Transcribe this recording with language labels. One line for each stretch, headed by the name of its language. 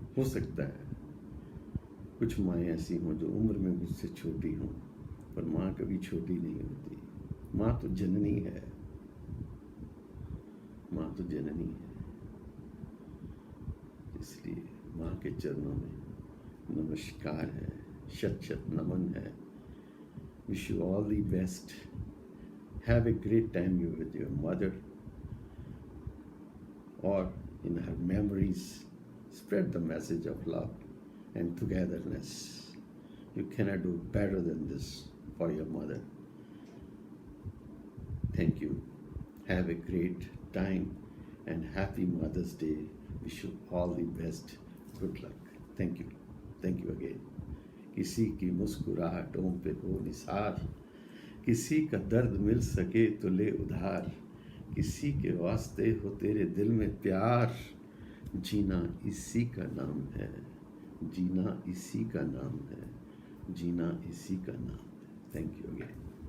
Hindi: हो सकता है कुछ माएँ ऐसी हों जो उम्र में मुझसे छोटी हों, पर माँ कभी छोटी नहीं होती। माँ तो जननी है, माँ तो जननी है। इसलिए माँ के चरणों में नमस्कार है, शत शत नमन है।
English: Wish you all the best. Have a great time with your mother, or in her memories. Spread the message of love and togetherness. You cannot do better than this for your mother. Thank you. Have a great time and happy Mother's Day. Wish you all the best. Good luck. Thank you. Thank you again.
Hindi: किसी की मुस्कुराहटों पे हो निसार, किसी का दर्द मिल सके तो ले उधार, किसी के वास्ते हो तेरे दिल में प्यार, जीना इसी का नाम है, जीना इसी का नाम है, जीना इसी का नाम है।
English: Thank you again.